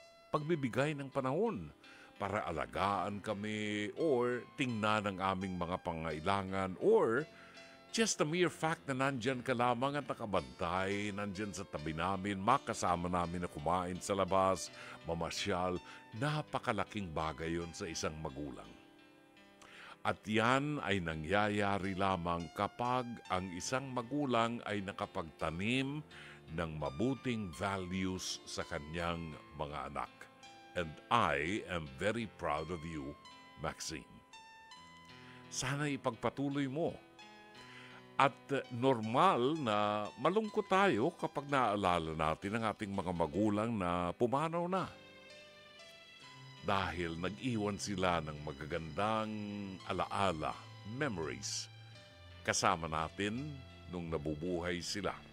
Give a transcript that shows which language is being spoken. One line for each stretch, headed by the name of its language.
Filipino: pagbibigay ng panahon para alagaan kami or tingnan ang aming mga pangailangan or just the mere fact na nandyan ka lamang at nakabantay, nandyan sa tabi namin, makasama namin na kumain sa labas, mamasyal, napakalaking bagay yun sa isang magulang. At yan ay nangyayari lamang kapag ang isang magulang ay nakapagtanim ng mabuting values sa kanyang mga anak.
English: And I am very proud of you, Maxine.
Filipino: Sana ipagpatuloy mo. At normal na malungkot tayo kapag naaalala natin ang ating mga magulang na pumanaw na. Dahil nag-iwan sila ng magagandang alaala, memories, kasama natin nung nabubuhay sila.